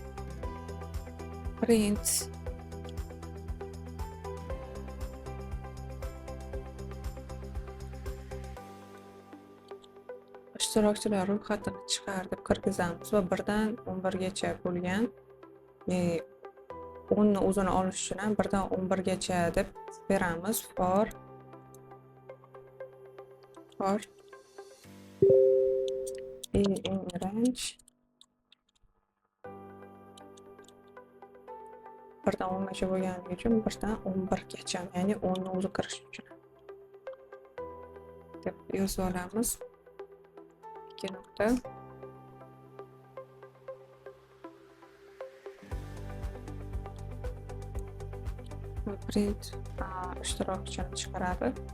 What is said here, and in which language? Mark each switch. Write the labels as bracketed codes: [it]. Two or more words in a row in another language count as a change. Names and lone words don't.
[uz] Print ishtirokchilar ro'yxatini chiqarib kirgizamiz va birdan 11 gacha bo'lgan, ya'ni 10 ni o'zini olish uchun ham birdan 11 gacha deb beramiz. [en] For in range [uz] birdan 10 gacha bo'lganligi uchun birdan 11 gacha, ya'ni 10 ni o'zi kirish uchun deb yozib olamiz. 2 nuqta. Print ishtirokchini chiqaradi.